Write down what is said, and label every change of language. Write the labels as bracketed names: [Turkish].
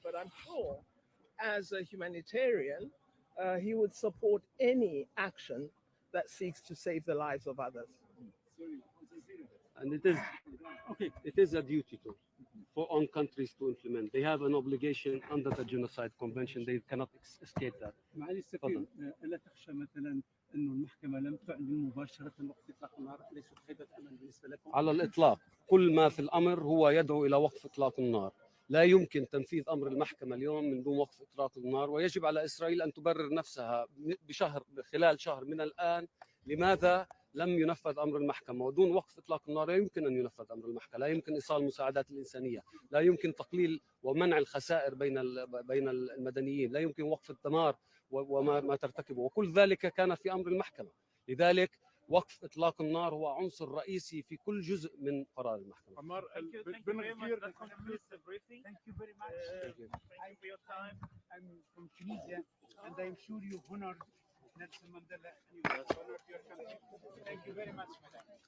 [English] But I'm sure, as a humanitarian, he would support any action that seeks to save the lives of others. And it is a duty on countries to implement. They have an obligation under the Genocide Convention. They cannot escape that. [Arabic] معالي السفير، ألا تخشى مثلا أنه المحكمة لم تعلن مباشرة وقف إطلاق النار؟ ليست خيبة أمل بالنسبة لكم؟ على الإطلاق، كل ما في الأمر هو يدعو إلى وقف إطلاق النار. لا يمكن تنفيذ أمر المحكمة اليوم من دون وقف إطلاق النار، ويجب على إسرائيل أن تبرر نفسها خلال شهر من الآن لماذا لم ينفذ أمر المحكمة. ودون وقف إطلاق النار لا يمكن أن ينفذ أمر المحكمة، لا يمكن إيصال المساعدات الإنسانية، لا يمكن تقليل ومنع الخسائر بين المدنيين، لا يمكن وقف الدمار وما ترتكبه، وكل ذلك كان في أمر المحكمة. لذلك وقف إطلاق النار هو عنصر رئيسي في كل جزء من قرار المحكمة. [English] Thank you very much. That concludes the briefing. Thank you very much. Thank you for your time. I'm from Tunisia, and I'm sure you honored Nelson Mandela. You honored your country. Thank you very much, madam.